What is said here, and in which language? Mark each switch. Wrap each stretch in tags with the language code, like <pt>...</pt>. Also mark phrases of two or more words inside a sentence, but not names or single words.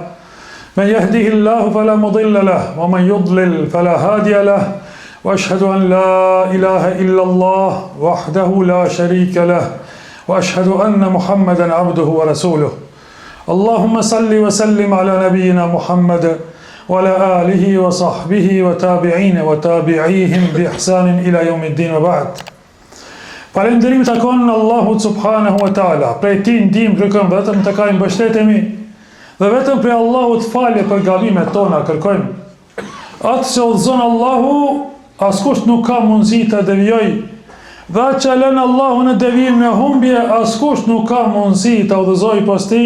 <ar>من يهده الله فلا مضل له ومن يضلل فلا هادي له وأشهد أن لا إله إلا الله وحده لا شريك له وأشهد أن محمدا عبده ورسوله اللهم صل وسلم على نبينا محمد وعلى آله وصحبه وتابعين وتابعيهم بإحسان إلى يوم الدين وبعد.</ar> <sq>Falënderim takon Allahut</sq> <ar>سبحانه وتعالى.</ar> <sq>Prej tij ndihmë kërkojmë, vetëm të kaj mbështetemi dhe vetëm prej Allahut falje për gabimet tona kërkojmë. Atë që udhëzon Allahu, askush nuk ka mundësi ta devijojë. Dhe atë që lën Allahu në devijim në humbje, askush nuk ka mundësi ta udhëzojë pas tij.</sq>